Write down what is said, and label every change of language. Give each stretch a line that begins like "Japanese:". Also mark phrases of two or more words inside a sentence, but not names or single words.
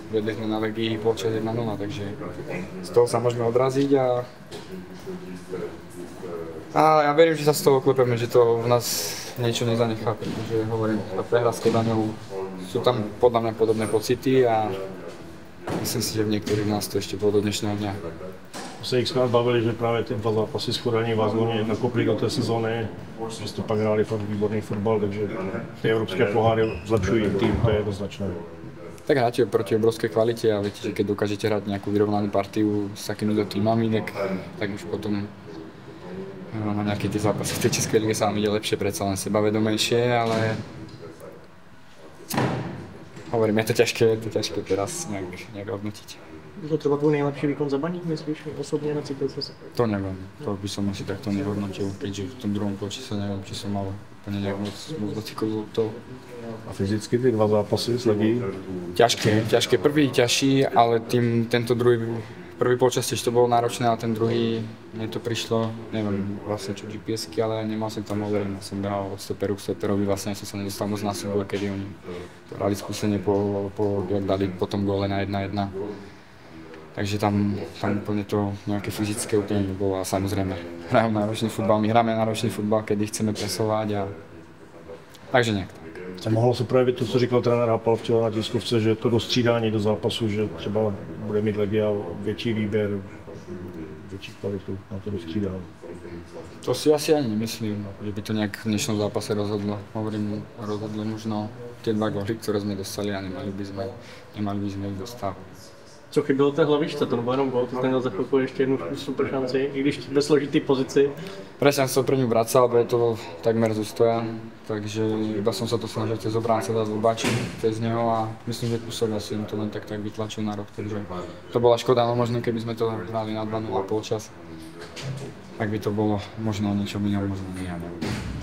Slovak: Vedli sme na Legii polčas 1-0, takže z toho sa môžeme odraziť a ja verím, že sa z toho oklepeme, že to v nás niečo nezanechá, pretože hovorím, tá prehra s Kodaňou, sú tam podľa mňa podobné pocity a myslím si, že v niektorých z nás to ešte bolo do dnešného dňa.
Czech: Se xkrát bavili, že právě ty dva zápasy s Kodaní vás hodně nakopli do té sezóny, že jste pak hráli fakt výborný fotbal, takže ty evropské poháry zlepšují tým,
Slovak: to je jednoznačné. Tak hráte proti obrovskej kvalite a viete, že keď dokážete hrať nejakú vyrovnanú partiu s takýmito týmami, tak už potom na nejaké tie zápasy v tej Českej lige sa vám ide lepšie, predsa len sebavedomejšie, ale hovorím, je to ťažké teraz nejak hodnotiť.
Czech: Je to třeba tvůj nejlepší výkon za Baník, myslíš osobně, necítil jsi se?
Slovak: To neviem, to by som asi takto nehodnotil, keďže v tom druhom polčase neviem, či som mal úplne nejak moc dotykov z to.
Czech: A fyzicky ty dva zápasy s Legií?
Slovak: Ťažké. Prvý ťažší, ale tento prvý polčas tiež to bolo náročné, ale ten druhý, mne to prišlo, neviem vlastne čo GPS-ky, ale nemal som tam overené. Som behal od stoperu k stoperovi, vlastne som sa nedostal moc na súboj, kedy oni hrali skúsene jak dali potom góle na 1-1. Takže tam úplne to nejaké fyzické úplne nebolo a samozrejme hrajú náročný futbal, my hráme náročný futbal, kedy chceme presovať a takže nejak tak.
Czech: A mohlo se projevit to, co říkal trenér Hapal včera na tiskovce, že to do střídání do zápasu, že třeba bude mít Legia větší výběr, větší kvalitu na to do střídání.
Slovak: To si asi ani nemyslím, že by to nejak v dnešnom zápase rozhodlo. Hovorím, rozhodlo možno tie 2 góly, ktoré sme dostali a nemali by sme ich dostávať.
Czech: Co chybělo té hlavičce, to nebo jenom gól, to měl za chvilku ještě jednu super šanci, i když ve složitý pozici.
Slovak: Presne som sa pre ňu vracal, bolo to takmer z ústoja, takže iba som sa to snažil cez obránca dať zlobačiť cez neho a myslím, že Kusok asi to len tak vytlačil na roh, takže to bola škoda, no možno keby sme to hrali na 2-0 polčas, tak by to bolo možno niečo iného, možno nie, ja neviem.